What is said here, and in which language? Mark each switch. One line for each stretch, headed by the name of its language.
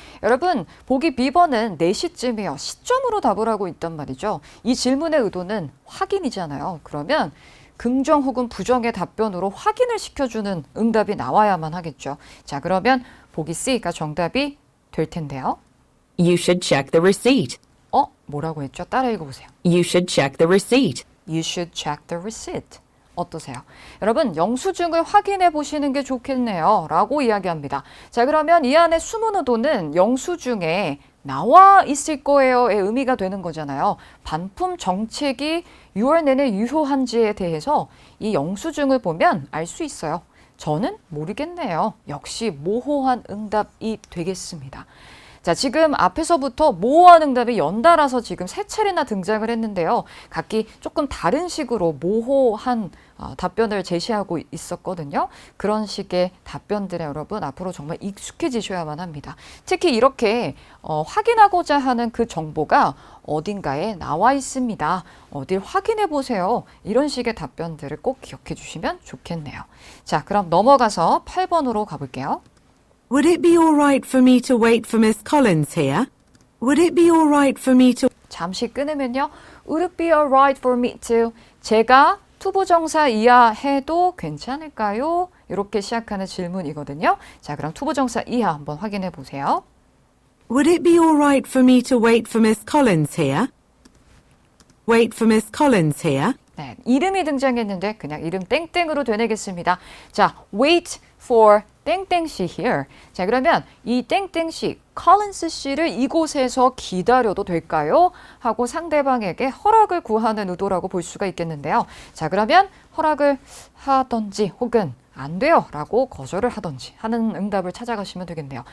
Korean: 여러분, 보기 B번은 4시쯤이요. 시점으로 답을 하고 있단 말이죠. 이 질문의 의도는 확인이잖아요. 그러면 긍정 혹은 부정의 답변으로 확인을 시켜주는 응답이 나와야만 하겠죠. 자, 그러면 보기 C가 정답이 될 텐데요.
English: You should check the receipt.
Korean: 뭐라고 했죠? 따라 읽어보세요.
English: You should check the receipt. You should check the receipt.
Korean: 어떠세요? 여러분, 영수증을 확인해 보시는 게 좋겠네요. 라고 이야기합니다. 자, 그러면 이 안에 숨은 의도는 영수증에 나와 있을 거예요의 의미가 되는 거잖아요. 반품 정책이 6월 내내 유효한지에 대해서 이 영수증을 보면 알 수 있어요. 저는 모르겠네요. 역시 모호한 응답이 되겠습니다. 자, 지금 앞에서부터 모호한 응답이 연달아서 지금 세 차례나 등장을 했는데요. 각기 조금 다른 식으로 모호한 답변을 제시하고 있었거든요. 그런 식의 답변들에 여러분 앞으로 정말 익숙해지셔야만 합니다. 특히 이렇게 확인하고자 하는 그 정보가 어딘가에 나와 있습니다. 어딜 확인해 보세요. 이런 식의 답변들을 꼭 기억해 주시면 좋겠네요. 자, 그럼 넘어가서 8번으로 가볼게요.
English: Would it be all right for me to wait for Miss Collins here? Would it be all right for me to...
Korean: 잠시 끊으면요.
English: Would it be alright for me to?
Korean: 제가 투부정사 이하 해도 괜찮을까요? 이렇게 시작하는 질문이거든요. 자, 그럼 투부정사 이하 한번 확인해 보세요.
English: Would it be all right for me to wait for Miss Collins here? Wait for Miss Collins here?
Korean: 네, 이름이 등장했는데 그냥 이름 땡땡으로 되뇌겠습니다.
English: 자, wait for 땡땡씨 here.
Korean: 자, 그러면 이 땡땡씨, 컬린스 씨를 이곳에서 기다려도 될까요? 하고 상대방에게 허락을 구하는 의도라고 볼 수가 있겠는데요. 자, 그러면 허락을 하던지 혹은 안 돼요 라고 거절을 하던지 하는 응답을 찾아가시면 되겠네요.